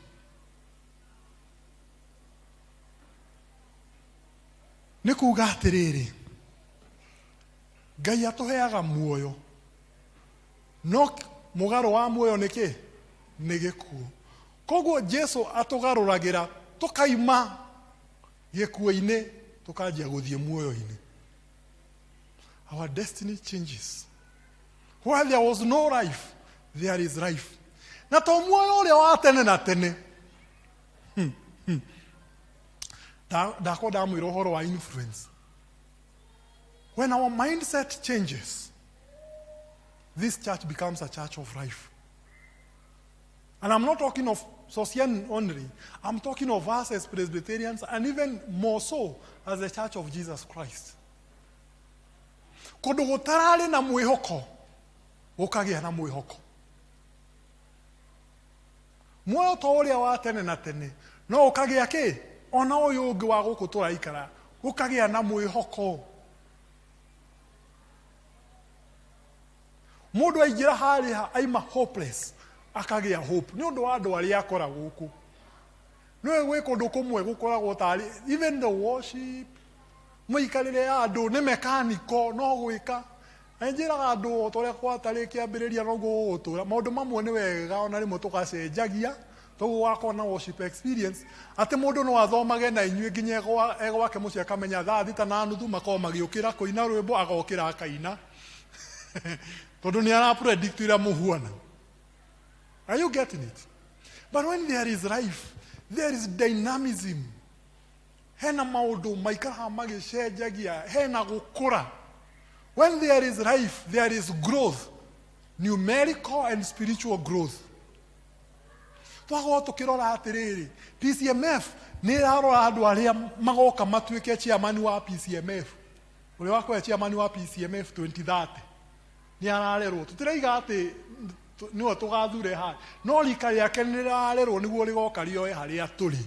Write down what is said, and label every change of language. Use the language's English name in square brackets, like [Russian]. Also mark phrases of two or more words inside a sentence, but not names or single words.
[Kikuyu] Nĩ kuuga atĩrĩrĩ, Ngai atũheaga muoyo, no mũgarũ wa muoyo nĩ kĩ? Nĩ gĩkuũ. Koguo Jesu atũgarũragĩra tũkaima gĩkuũ-inĩ tũkanjia gũthiĩ muoyo-inĩ. [English] Our destiny changes. While there was no life, there is life. [Kikuyu] Na to muoyo ũrĩa wa tene na tene. Ndakwa ndamwĩra ũhoro wa influence. [English] When our mindset changes, this church becomes a church of life. And I'm not talking of Socian only. I'm talking of us as Presbyterians and even more so as the Church of Jesus Christ. [Kikuyu] Kũndũ gũtararĩ na mwĩhoko, gũkagĩa na mwĩhoko. Muoyo ta ũrĩa wa tene na tene, no ũkagĩa kĩ? Ona ũyũ ũngĩ wa gũkũ tũraikara, Gũkagĩa na mwĩhoko. Mũndũ aingĩra harĩa aima hopeless, akagĩa hope. Nĩ ũndũ wa andũ arĩa akora gũkũ. Nĩwe gwĩ kũndũ kũmwe gũkoragwo tarĩ, [English] even the worship, [Kikuyu] mũikarĩre ya andũ nĩ mechanical, no gwĩka. Njĩraga andũ o torĩa kwatarĩ kĩambĩrĩria noguo gũtũra. Maũndũ mamwe nĩ wega ona rĩmwe tũgacenjagia, toguo wakorwo na [English] worship experience, [Kikuyu] atĩ mũndũ no athomage na inyuĩ nginya gwake mũciĩ akamenya 3:30 makorwo magĩũkĩra kũina rwĩmbo agokĩra akaina. Tondũ nĩ ara-predict ĩrĩa mũhuana. [English] Are you getting it? But when there is life, there is dynamism. [Kikuyu] Hena maũndũ maikaraga magĩcenjagia, hena gũkũra. [English] When there is life, there is growth, numerical and spiritual growth. [Kikuyu] Twakorwo tũkĩrora atĩrĩrĩ, PCMF nĩ ĩrarora andũ arĩa magoka matuĩke chairman wa PCMF. Ũrĩa wakorwo chairman wa PCMF 2030. Nĩ ararerwo. Tũtiraiga atĩ nĩwe tũgathure haha. No rika rĩake nĩ rĩrarerwo nĩguo rĩgoka rĩoe harĩa tũrĩ.